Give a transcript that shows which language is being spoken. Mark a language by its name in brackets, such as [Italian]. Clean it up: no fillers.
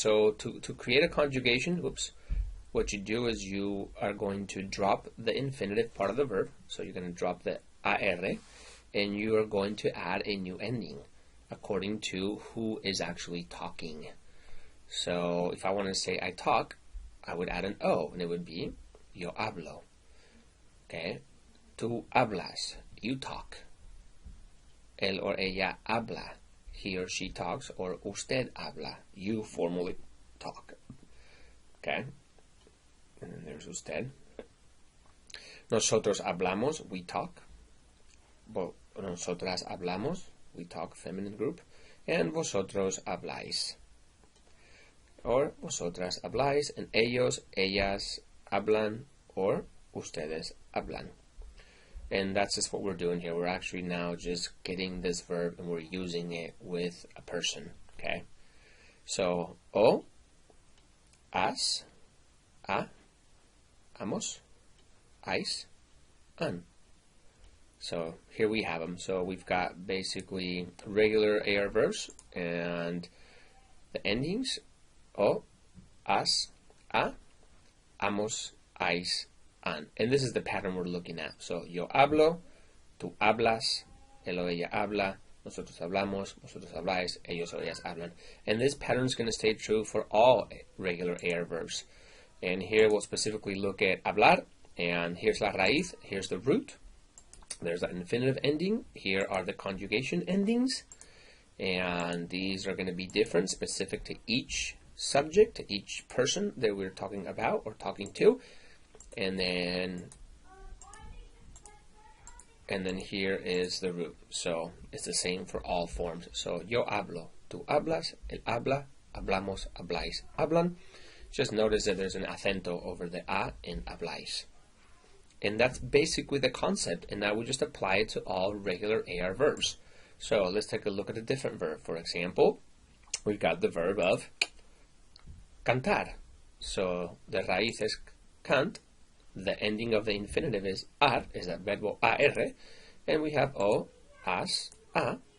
[English] So to create a conjugation, what you do is you are going to drop the infinitive part of the verb, so you're going to drop the AR, and you are going to add a new ending according to who is actually talking. So if I want to say I talk, I would add an O, and it would be [Spanish] yo hablo. [English] Okay? [Spanish] Tú hablas, [English] you talk. [Spanish] Él or ella habla, [English] he or she talks, or [Spanish] usted habla, [English] you formally talk. Okay? And then there's usted. [Spanish] Nosotros hablamos, [English] we talk. [Spanish] Nosotras hablamos, [English] we talk, feminine group. [Spanish] And vosotros habláis. Or vosotras habláis, and ellos, ellas hablan, or ustedes hablan. [English] And that's just what we're doing here. We're actually now just getting this verb and we're using it with a person. Okay? So, o, as, a, amos, ais, an. So here we have them. So we've got basically regular AR verbs and the endings. O, as, a, amos, ais, an. And this is the pattern we're looking at. [Spanish] So, yo hablo, tú hablas, él o ella habla, nosotros hablamos, vosotros habláis, ellos o ellas hablan. [English] And this pattern is going to stay true for all regular AR verbs. And here we'll specifically look at hablar, and here's la raíz, here's the root. There's the infinitive ending. Here are the conjugation endings. And these are going to be different, specific to each subject, to each person that we're talking about or talking to, and then here is the root. So it's the same for all forms. [Spanish] So yo hablo, tú hablas, él habla, hablamos, habláis, hablan. [English] Just notice that there's an acento over the a in habláis. And that's basically the concept, and now we just apply it to all regular AR verbs. So let's take a look at a different verb. For example, we've got the verb of cantar. So the raíz is cant, the ending of the infinitive is ar, is that verbo AR, and we have o, as, a,